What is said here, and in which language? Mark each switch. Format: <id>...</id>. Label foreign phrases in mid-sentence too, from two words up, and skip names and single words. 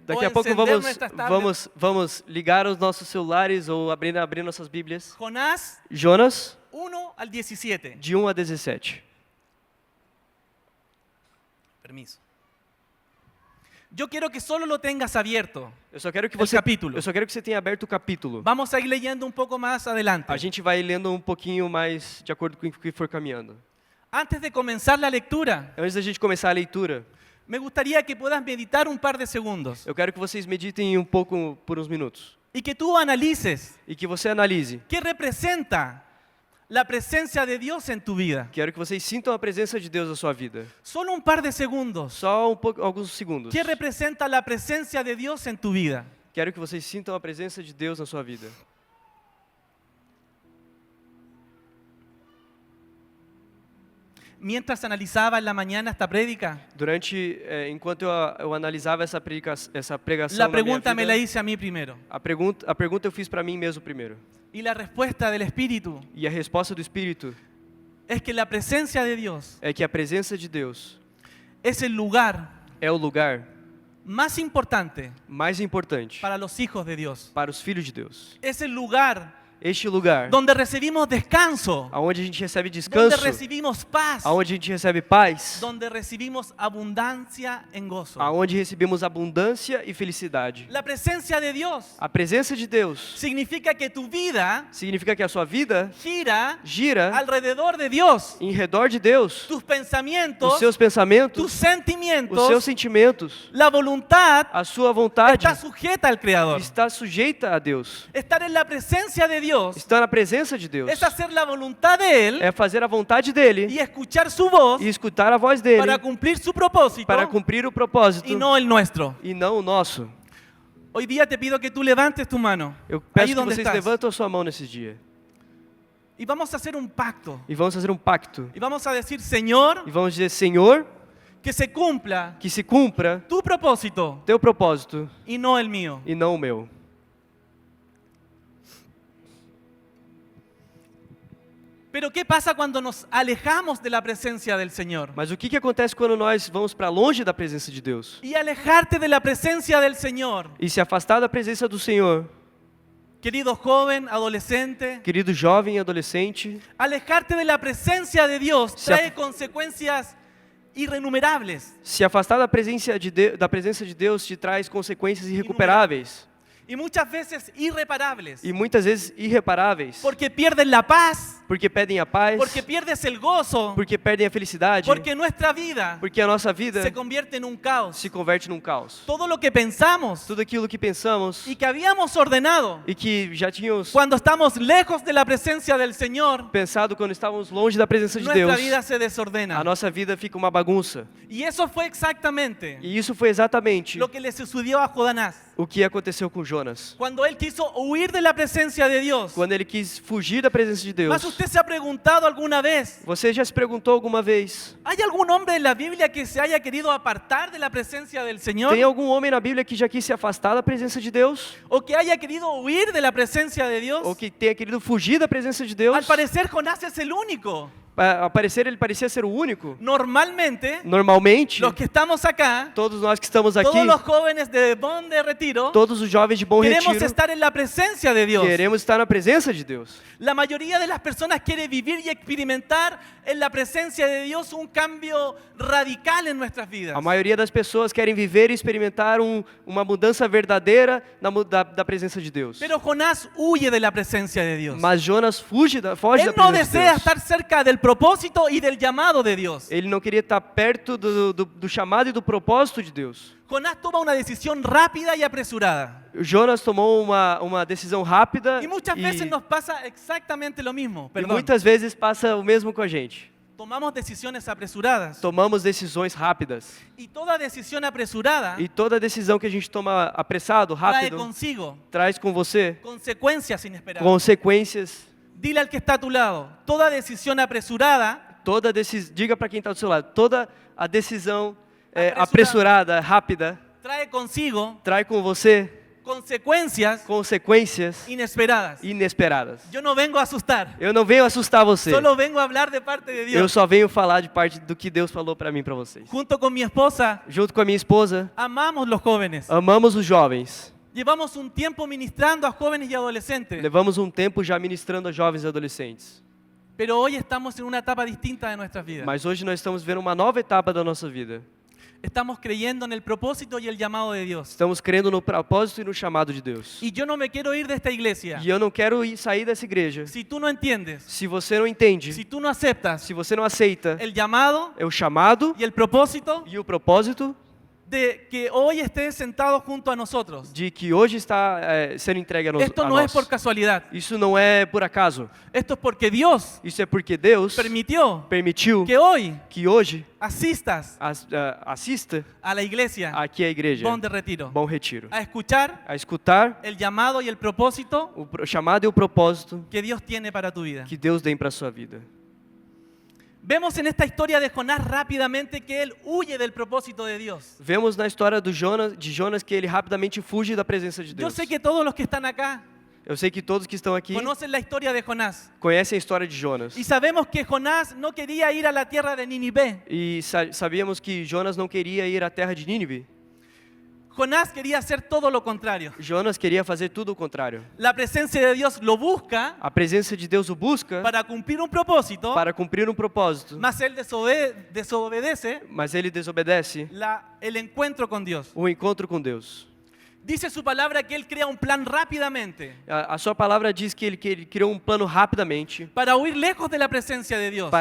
<pt>Ou a pouco</pt> <es>encender nuestras tablets.</es> <pt>vamos ligar os nossos celulares ou abrir nossas Bíblias.</pt> <es>Jonás</es> <pt>Jonas,</pt> <es>1 al 17.</es> <pt>de 1 a 17.</pt> <es>Permiso. Yo quiero que solo lo tengas abierto.</es> <pt>Eu só quero que</pt> <es>El</es> <pt>você</pt> <es>capítulo.</es> <pt>Eu só quero que você tenha aberto o capítulo.</pt> <es>Vamos a ir leyendo un poco más adelante.</es> <pt>A gente vai lendo um pouquinho mais de acordo com o que for caminhando.</pt> <es>Antes de comenzar la lectura,</es> <pt>Antes da gente começar a leitura,</pt> <es>me gustaría que puedas meditar un par de segundos</es> <pt>eu quero que vocês meditem um pouco por uns minutos.</pt> <es>y que tú analices</es> <pt>e que você analise.</pt> <es>qué representa la presencia de Dios en tu vida.</es> <pt>Quero que vocês sintam a presença de Deus na sua vida.</pt> <es>Solo un par de segundos.</es> <pt>Só alguns segundos.</pt> <es>¿Qué representa la presencia de Dios en tu vida?</es> <pt>Quero que vocês sintam a presença de Deus na sua vida.</pt> <es>Mientras analizaba en la mañana esta prédica,</es> <pt>Enquanto eu analisava essa pregação</pt> <es>la</es> <pt>na minha</pt> <es>pregunta me la</es> <pt>vida,</pt> <es>hice a mí primero.</es> <pt>a pergunta eu fiz para mim mesmo primeiro.</pt> <es>Y la respuesta del Espíritu</es> <pt>E a resposta do Espírito</pt> <es>es que la presencia de Dios</es> <pt>é que a presença de Deus</pt> <es>es el lugar</es> <pt>é o lugar</pt> <es>más importante</es> <pt>mais importante</pt> <es>para los hijos de Dios.</es> <pt>para os filhos de Deus.</pt> <es>Es el lugar</es> <pt>Este lugar</pt> <es>donde recibimos descanso,</es> <pt>aonde a gente recebe</pt> <es>donde</es> <pt>descanso,</pt> <es>recibimos paz,</es> <pt>aonde a gente recebe paz,</pt> <es>donde recibimos abundancia en gozo.</es> <pt>aonde recebemos abundância e felicidade.</pt> <es>La presencia de Dios</es> <pt>A presença de Deus</pt> <es>significa que tu vida</es> <pt>significa que a sua vida</pt> <es>gira</es> <pt>gira</pt> <es>alrededor de Dios.</es> <pt>em redor de Deus.</pt> <es>Tus pensamientos,</es> <pt>Os seus pensamentos,</pt> <es>tus</es> <pt>os seus</pt> <es>sentimientos,</es> <pt>sentimentos,</pt> <es>la voluntad</es> <pt>a sua vontade</pt> <es>está sujeta al Creador.</es> <pt>está sujeita a Deus.</pt> <es>Estar en la presencia de Dios</es> <pt>Estar na presença de Deus</pt> <es>es hacer la voluntad de Él</es> <pt>é fazer a vontade dele</pt> <es>y escuchar su voz</es> <pt>e escutar a voz dele</pt> <es>para cumplir su propósito</es> <pt>para cumprir o propósito</pt> <es>y no el nuestro.</es> <pt>e não o nosso.</pt> <es>Hoy día te pido que tú levantes tu mano</es> <pt>Eu</pt> <es>ahí</es> <pt>peço que</pt> <es>donde</es> <pt>vocês</pt> <es>estás</es> <pt>levantem a sua mão nesses dias</pt> <es>y vamos a hacer un pacto</es> <pt>e vamos fazer um pacto</pt> <es>y vamos a decir, Señor,</es> <pt>e vamos dizer: Senhor,</pt> <es>que se cumpla</es> <pt>que se cumpra</pt> <es>tu propósito</es> <pt>teu propósito</pt> <es>y no el mío.</es> <pt>e não o meu.</pt> <es>Pero ¿qué pasa cuando nos alejamos de la presencia del Señor?</es> <pt>Mas o que acontece quando nós vamos para longe da presença de Deus?</pt> <es>Y alejarte de la presencia del Señor,</es> <pt>E se afastar da presença do Senhor,</pt> <es>querido joven, adolescente,</es> <pt>querido jovem e adolescente,</pt> <es>alejarte de la presencia de Dios</es> <pt>Se af-</pt> <es>trae consecuencias irrenumerables.</es> <pt>se afastar da presença de Deus te traz consequências irrecuperáveis</pt> <es>Y muchas veces irreparables.</es> <pt>e muitas vezes irreparáveis,</pt> <es>Porque pierdes la paz,</es> <pt>porque perdem a paz,</pt> <es>porque pierdes el gozo,</es> <pt>porque perdem a felicidade,</pt> <es>porque nuestra vida</es> <pt>porque a nossa vida</pt> <es>se convierte en un caos.</es> <pt>se converte num caos.</pt> <es>Todo lo que pensamos</es> <pt>Tudo aquilo que pensamos</pt> <es>y que habíamos ordenado</es> <pt>e que já tínhamos</pt> <es>cuando estamos lejos de la presencia del Señor,</es> <pt>pensado quando estávamos longe da presença de</pt> <es>nuestra</es> <pt>Deus,</pt> <es>vida se</es> <pt>a</pt> <es>desordena.</es> <pt>nossa vida fica uma bagunça.</pt> <es>Y eso fue exactamente</es> <pt>E isso foi exatamente</pt> <es>lo que le sucedió a Jonás.</es> <pt>o que aconteceu com Jonas.</pt> <es>Cuando él quiso huir de la presencia de Dios.</es> <pt>Quando ele quis fugir da presença de Deus.</pt> <es>Mas usted se ha preguntado alguna vez,</es> <pt>Você já se perguntou alguma vez:</pt> <es>¿hay algún hombre en la Biblia que se haya querido apartar de la presencia del Señor?</es> <pt>tem algum homem na Bíblia que já quis se afastar da presença de Deus?</pt> <es>¿O que haya querido huir de la presencia de Dios?</es> <pt>Ou que tenha querido fugir da presença de Deus?</pt> <es>Al parecer Jonás es el único.</es> <pt>Ao parecer, ele parecia ser o único.</pt> <es>Normalmente,</es> <pt>Normalmente,</pt> <es>los que estamos acá,</es> <pt>todos nós que estamos aqui,</pt> <es>todos los jóvenes de Bon de Retiro,</es> <pt>todos os jovens de Bom</pt> <es>queremos</es> <pt>Retiro,</pt> <es>estar en la presencia de Dios.</es> <pt>queremos estar na presença de Deus.</pt> <es>La mayoría de las personas quiere vivir y experimentar en la presencia de Dios un cambio radical en nuestras vidas.</es> <pt>A maioria das pessoas querem viver e experimentar uma mudança verdadeira da presença de Deus.</pt> <es>Pero Jonás huye de la presencia de Dios.</es> <pt>Mas Jonas foge da</pt> <es>Él no</es> <pt>presença de</pt> <es>desea</es> <pt>Deus.</pt> <es>estar cerca del propósito y del llamado de Dios.</es> <pt>Ele não queria estar perto do chamado e do propósito de Deus.</pt> <es>Jonás toma una decisión rápida y apresurada.</es> <pt>Jonas tomou uma decisão rápida</pt> <es>Y muchas veces nos pasa exactamente lo mismo.</es> <pt>e</pt> <es>Perdón.</es> <pt>muitas vezes passa o mesmo com a gente.</pt> <es>Tomamos decisiones apresuradas.</es> <pt>Tomamos decisões rápidas.</pt> <es>Y toda decisión apresurada</es> <pt>E toda decisão que a gente toma apressado,</pt> <es>trae</es> <pt>rápido,</pt> <es>consigo</es> <pt>traz com você</pt> <es>consecuencias inesperadas.</es> <pt>consequências.</pt> <es>Dile al que está a tu lado, toda decisión apresurada</es> <pt>Diga para quem está do seu lado, toda a decisão Apressurada. apressurada, rápida,</pt> <es>trae consigo</es> <pt>traz com você</pt> <es>consecuencias</es> <pt>consequências</pt> <es>inesperadas.</es> <pt>inesperadas.</pt> <es>Yo no vengo a asustar,</es> <pt>Eu não venho assustar você.</pt> <es>solo vengo a hablar de parte de</es> <pt>Eu</pt> <es>Dios.</es> <pt>só venho falar de parte do que Deus falou para mim, para vocês.</pt> <es>Junto con mi esposa,</es> <pt>Junto com a minha esposa,</pt> <es>amamos los jóvenes.</es> <pt>amamos os jovens.</pt> <es>Llevamos un tiempo ministrando a jóvenes y adolescentes,</es> <pt>Levamos um tempo já ministrando a jovens e adolescentes.</pt> <es>pero hoy estamos en una etapa distinta de nuestras vidas.</es> <pt>Mas hoje nós estamos vivendo uma nova etapa da nossa vida.</pt> <es>Estamos creyendo en el propósito y el llamado de Dios.</es> <pt>Estamos crendo no propósito e no chamado de Deus.</pt> <es>Y yo no me quiero ir de esta iglesia.</es> <pt>E eu não quero sair dessa igreja.</pt> <es>Si tú no entiendes,</es> <pt>Se você não entende,</pt> <es>si tú no aceptas</es> <pt>se você não aceita</pt> <es>el llamado</es> <pt>o chamado</pt> <es>y el propósito,</es> <pt>e o propósito,</pt> <es>de que hoy estés sentado junto a nosotros.</es> <pt>de que hoje está sendo entregue</pt> <es>Esto</es> <pt>a</pt> <es>no es</es> <pt>nós.</pt> <es>por casualidad.</es> <pt>Isso não é por acaso.</pt> <es>Esto es porque Dios</es> <pt>Isso é porque Deus</pt> <es>permitió</es> <pt>permitiu</pt> <es>que hoy</es> <pt>que hoje</pt> <es>asistas</es> <pt>assista</pt> <es>a la iglesia</es> <pt>aqui a igreja.</pt> <es>Bom de Retiro</es> <pt>Bom Retiro.</pt> <es>a escuchar</es> <pt>A escutar</pt> <es>el llamado y el propósito</es> <pt>o chamado e o propósito</pt> <es>que Dios tiene para tu vida.</es> <pt>que Deus tem para sua vida.</pt> <es>Vemos en esta historia de Jonás rápidamente que él huye del propósito de Dios.</es> <pt>Vemos na história de Jonas que ele rapidamente fuge da presença de</pt> <es>Yo</es> <pt>Deus.</pt> <es>sé que todos los que están acá</es> <pt>Eu sei que todos que estão aqui</pt> <es>conocen la historia de Jonás.</es> <pt>conhecem a história de Jonas.</pt> <es>Y sabemos que Jonás no quería ir a la tierra de Nínive.</es> <pt>E sabíamos que Jonas não queria ir à terra de Nínive.</pt> <es>Jonás quería hacer todo lo contrario.</es> <pt>Jonas queria fazer tudo o contrário.</pt> <es>La presencia de Dios lo busca</es> <pt>A presença de Deus o busca</pt> <es>para cumplir un propósito,</es> <pt>para cumprir um propósito,</pt> <es>mas él desobedece</es> <pt>mas ele desobedece</pt> <es>el encuentro con Dios.</es> <pt>o encontro com Deus.</pt> <es>Dice su palabra que él crea un plan rápidamente</es> <pt>A sua palavra diz que ele criou um plano rapidamente</pt> <es>para huir lejos de la presencia de Dios.</es>